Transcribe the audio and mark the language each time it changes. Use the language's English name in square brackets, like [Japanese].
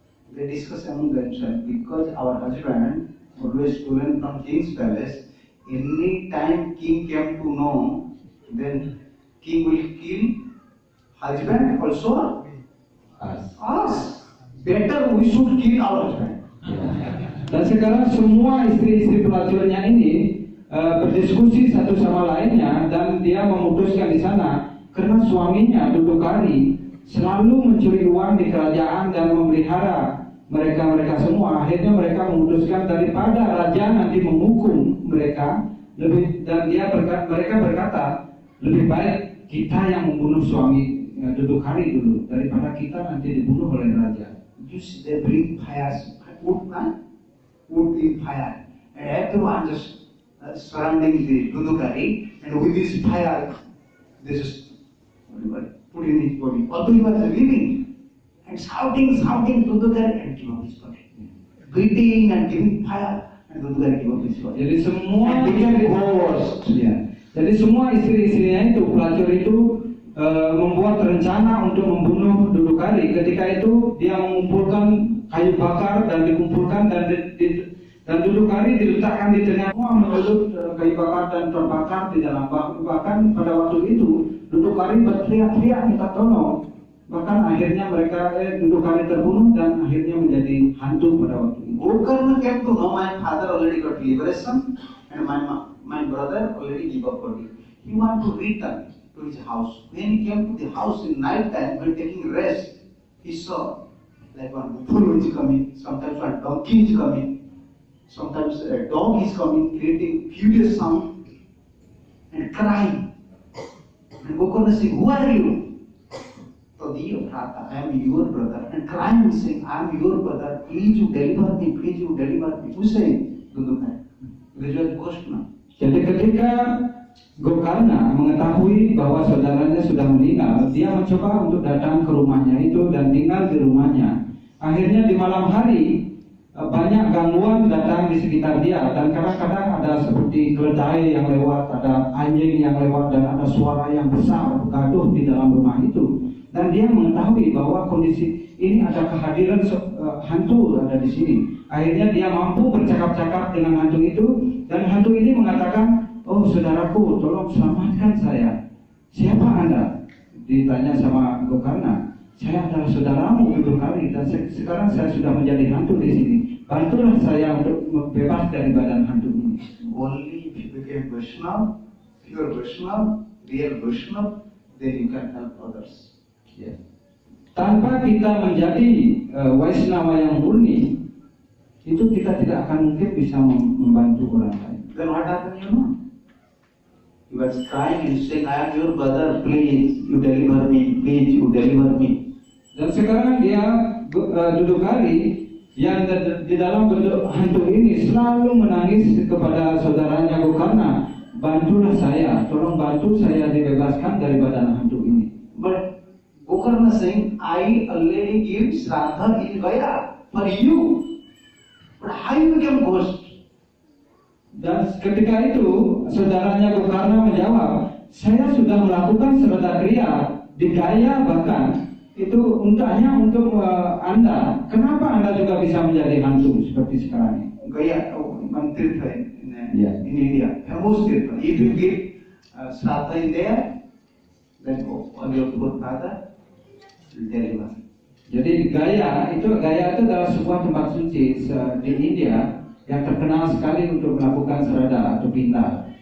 [English] They discuss among themselves because our husband always stolen from king's palace. Any time king came to know, then king will kill husband also us. Better we should kill our husband. [Indonesian] Dan sekarang semua istri-istri pelacurnya ini berdiskusi satu sama lainnya dan dia memutuskan di sana karena suaminya Dudukari selalu mencuri uang di kerajaan dan memelihara mereka semua. Akhirnya mereka memutuskan daripada raja nanti menghukum mereka mereka berkata lebih baik kita yang membunuh suami Dudukari dulu daripada kita nanti dibunuh oleh raja. [English] Just they bring fires. Wood in fire, and everyone just surrounding the Dudukari, and with this fire, they just put in his body. Although he was living, and shouting, Dudukari, and give up his body. Beating and giving fire, and Dudukari give up his body. [Indonesian] Jadi semua [English] and became ghost. [Indonesian] Ya. Jadi semua istri-istrinya itu, pelacur itu membuat rencana untuk membunuh Dudukari. Ketika itu dia mengumpulkan kayu bakar dan dikumpulkan dan dudukari diletakkan di tengah semua menurut kayu bakar dan terbakar di dalam. Bahkan pada waktu itu dudukari berteriak-teriak minta tolong. Bahkan akhirnya mereka dudukari terbunuh dan akhirnya menjadi hantu pada waktu itu. [English] Gokarna came to know my father already got liberation and my brother already gave up body. He want to return to his house. When he came to the house in night time, when taking rest, he saw like one bull is coming, sometimes one donkey is coming, sometimes a dog is coming, creating furious sound and crying. And Gokarna saying, "Who are you?" So the Bhrata, I am your brother, and crying saying, "I am your brother. Please you deliver me. Please you deliver me." Who saying? Dudukkan. This was Krishna. [Indonesian] Jadi ketika Gokarna mengetahui bahwa saudaranya sudah meninggal, dia mencoba untuk datang ke rumahnya itu dan tinggal di rumahnya. Akhirnya di malam hari banyak gangguan datang di sekitar dia dan kadang-kadang ada seperti keledai yang lewat, ada anjing yang lewat dan ada suara yang besar bergaduh di dalam rumah itu. Dan dia mengetahui bahwa kondisi ini ada kehadiran hantu ada di sini. Akhirnya dia mampu bercakap-cakap dengan hantu itu dan hantu ini mengatakan, "Oh saudaraku, tolong selamatkan saya." "Siapa Anda?" Ditanya sama Gokarna. "Saya adalah saudaramu Dudukari dan sekarang saya sudah menjadi hantu di sini. Bantulah saya untuk bebas dari badan hantu ini." [English] Only if you become Vaishnava, pure Vaishnava, real Vaishnava, then you can help others. [Indonesian] Ya. Tanpa kita menjadi Vaishnava yang murni, itu kita tidak akan mungkin bisa membantu orang lain. [English] Then what happened, you know? He was crying and saying, "I am your brother, please, you deliver me, please, you deliver me." [Indonesian] Dan sekarang dia Dudukari yang di dalam bentuk hantu ini selalu menangis kepada saudaranya Gokarna, "Bantulah saya, tolong bantu saya dibebaskan dari badan hantu ini." [English] But Gokarna saying, "I already give Shraddha in Gaya for you. But how you become ghost?" [Indonesian] Dan ketika itu saudaranya Gokarna menjawab, "Saya sudah melakukan Shraddha kriya di Gaya bahkan itu hanya untuk Anda. Kenapa Anda juga bisa menjadi hantu seperti sekarang ini?" [English] Gaya, one tirtha in Yeah. India, famous tirtha. If you give Shraddha in there, then on your forefather will deliver. [Indonesian] Jadi Gaya itu adalah sebuah tempat suci di India yang terkenal sekali untuk melakukan Shraddha atau pindah.